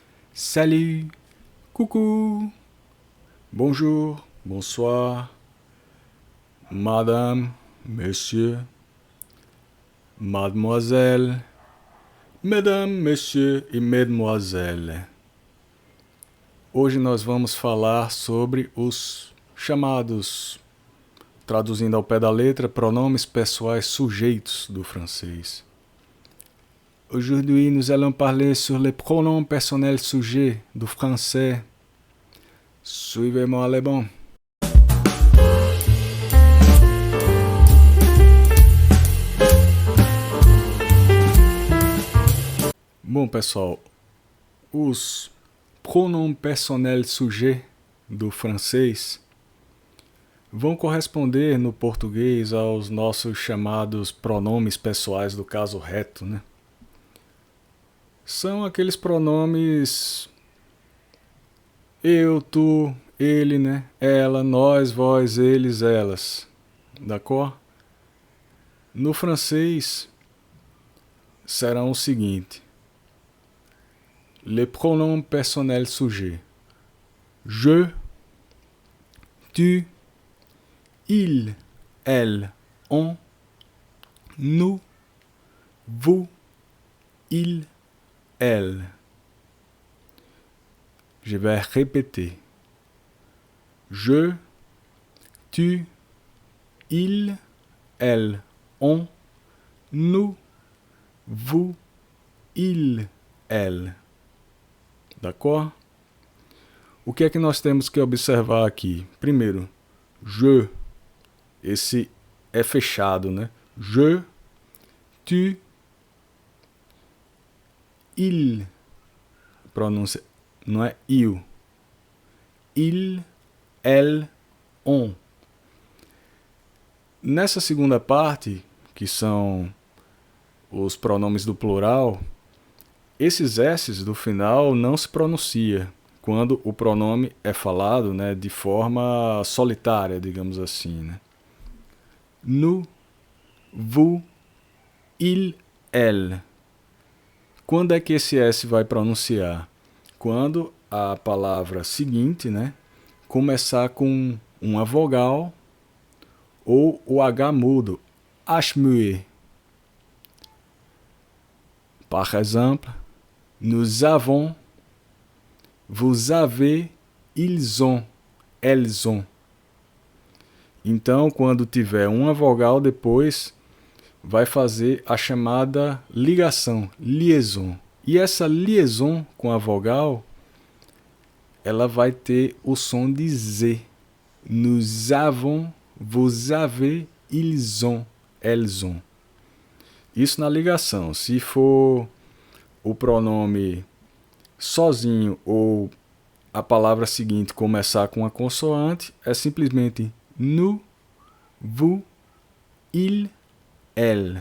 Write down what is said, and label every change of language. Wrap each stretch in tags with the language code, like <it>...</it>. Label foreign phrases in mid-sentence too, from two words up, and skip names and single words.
<fr>Salut, coucou, bonjour, bonsoir, madame, monsieur, mademoiselle, mesdames, messieurs e mesdemoiselles.</fr> <pt>Hoje nós vamos falar sobre os chamados, traduzindo ao pé da letra, pronomes pessoais sujeitos do francês.</pt> <fr>Aujourd'hui, nous allons parler sur les pronoms personnels sujets du français. Suivez-moi les bons.</fr> <pt>Bom, pessoal, os</pt> <fr>pronoms personnels sujets</fr> <pt>do francês vão corresponder no português aos nossos chamados pronomes pessoais do caso reto, né? São aqueles pronomes eu, tu, ele, né? Ela, nós, vós, eles, elas. D'accord? No francês serão o seguinte:</pt> <fr>les pronoms personnels sujets. Je, tu, il, elle, on, nous, vous, il, elle. Je vais répéter. Je, tu, il, elle, on, nous, vous, il, elle. D'accord?</fr> <pt>O que é que nós temos que observar aqui? Primeiro, je, esse é fechado, né?</pt> <fr>Je, tu, il,</fr> <pt>pronúncia não é</pt> <fr>il, il, elle, on.</fr> <pt>Nessa segunda parte, que são os pronomes do plural, esses S's do final não se pronuncia quando o pronome é falado, né, de forma solitária, digamos assim, né?</pt> <fr>Nous, vous, il, elle.</fr> <pt>Quando é que esse S vai pronunciar? Quando a palavra seguinte, né, começar com uma vogal ou o H mudo,</pt> <fr>H-muet. Par exemple, nous avons, vous avez, ils ont, elles ont.</fr> <pt>Então, quando tiver uma vogal depois, vai fazer a chamada ligação, liaison. E essa liaison com a vogal, ela vai ter o som de Z.</pt> <fr>Nous avons, vous avez, ils ont, elles ont.</fr> <pt>Isso na ligação. Se for o pronome sozinho ou a palavra seguinte começar com a consoante, é simplesmente</pt> <fr>nous, vous, il, elle.</fr>